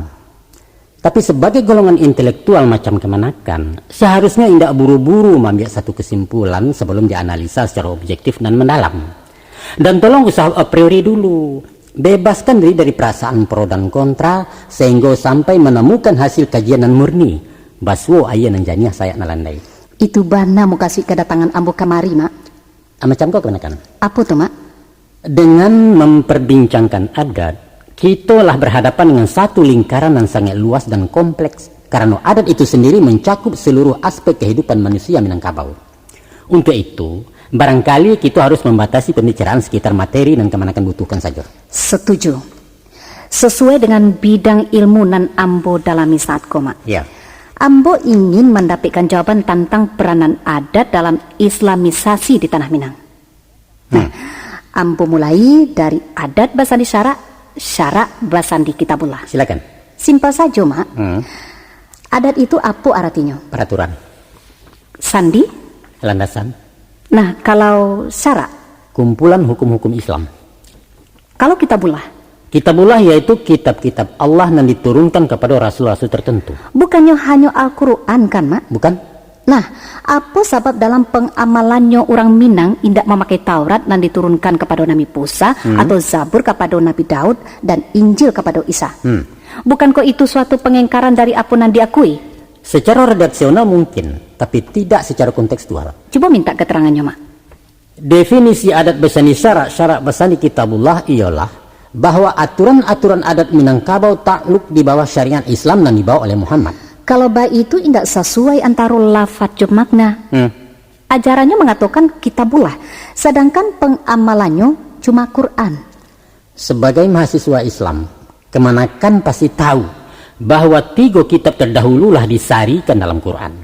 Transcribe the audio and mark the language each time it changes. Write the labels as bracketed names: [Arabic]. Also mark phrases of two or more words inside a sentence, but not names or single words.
[Indonesian] Tapi sebagai golongan intelektual macam Kemanakan, seharusnya tidak buru-buru mengambil satu kesimpulan sebelum dianalisa secara objektif dan mendalam. Dan tolong usaha [Latin] a priori [Indonesian] dulu. Bebaskan diri dari perasaan pro dan kontra sehingga sampai menemukan hasil kajian dan murni. [Minangkabau] Baswo ayah nan janiah saya nalandai. Itu bana mau kasih kedatangan ambo kamari, Mak. [Indonesian] Macam kau Kemanakan? Apa tuh, Mak? Dengan memperbincangkan adat, kita lah berhadapan dengan satu lingkaran yang sangat luas dan kompleks. Karena adat itu sendiri mencakup seluruh aspek kehidupan manusia Minangkabau. Untuk itu, barangkali kita harus membatasi pembicaraan sekitar materi dan Kemanakan butuhkan saja. Setuju. Sesuai dengan bidang ilmu [Minangkabau] nan ambo dalami [Indonesian] saat koma. Ya. Ambo ingin mendapatkan jawaban tentang peranan adat dalam islamisasi di Tanah Minang. Nah, ambo mulai dari [Minangkabau] adat basandi syarak, syarak basandi kitabullah. [Indonesian] Silakan. Simpel saja, Mak. Adat itu apa artinya? Peraturan. Sandi? Landasan. Nah, kalau syarak? Kumpulan hukum-hukum Islam. Kalau kitabullah? Kitabullah yaitu kitab-kitab Allah yang diturunkan kepada rasul-rasul tertentu. Bukannya hanya Al-Quran kan, Mak? Bukan? Nah, apa sebab dalam pengamalannya orang Minang tidak memakai Taurat dan diturunkan kepada Nabi Musa atau Zabur kepada Nabi Daud dan Injil kepada Isa? Bukankah itu suatu pengingkaran dari apa yang diakui? Secara redaksional mungkin, tapi tidak secara kontekstual. Coba minta keterangannya, Mak. Definisi [Minangkabau] adat basandi syarak, syarak basandi kitabullah [Indonesian] ialah bahwa aturan-aturan adat Minangkabau takluk di bawah syariat Islam dan dibawa oleh Muhammad. Kalau baik itu tidak sesuai antara lafaz dan makna. Ajarannya mengatakan kitabullah, sedangkan pengamalannya cuma Quran. Sebagai mahasiswa Islam, Kemanakan pasti tahu bahwa 3 kitab terdahululah disarikan dalam Quran.